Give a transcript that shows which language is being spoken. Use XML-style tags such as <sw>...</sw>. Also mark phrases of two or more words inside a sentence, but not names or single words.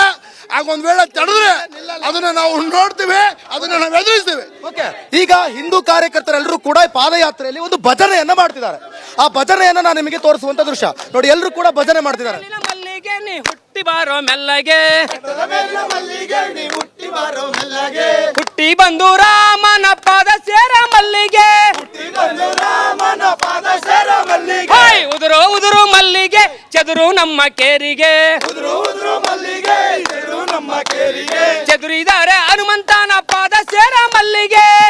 <kn>ಆಗ ಒಂದ್ ವೇಳೆ ತಡೆದ್ರೆ ಅದನ್ನ ನಾವು ನೋಡ್ತೀವಿ, ಅದನ್ನ ನಾವು ಎದುರಿಸ್ತೀವಿ. ಈಗ ಹಿಂದೂ ಕಾರ್ಯಕರ್ತರೆಲ್ಲರೂ ಕೂಡ ಪಾದಯಾತ್ರೆಯಲ್ಲಿ ಒಂದು ಭಜನೆಯನ್ನ ಮಾಡ್ತಿದ್ದಾರೆ. ಆ ಭಜನೆಯನ್ನ ನಾನು ನಿಮಗೆ ತೋರಿಸುವಂತ ದೃಶ್ಯ ನೋಡಿ. ಎಲ್ಲರೂ ಕೂಡ ಭಜನೆ ಮಾಡ್ತಿದ್ದಾರೆ. ಮಲ್ಲಿಗೆ ನೀ ಹುಟ್ಟಿ ಬಾರೋ ಮೆಲ್ಲಗೆ, ಹುಟ್ಟಿ ಬಂದು ರಾಮನ ಪಾದ ಸೇರ ಮಲ್ಲಿಗೆ, ಉದುರು ಮಲ್ಲಿಗೆ ಚದುರು ನಮ್ಮ ಕೇರಿಗೆ, ಚದುರಿದ್ದಾರೆ ಹನುಮಂತನ ಪಾದ ಸೇರ ಮಲ್ಲಿಗೆ,</kn>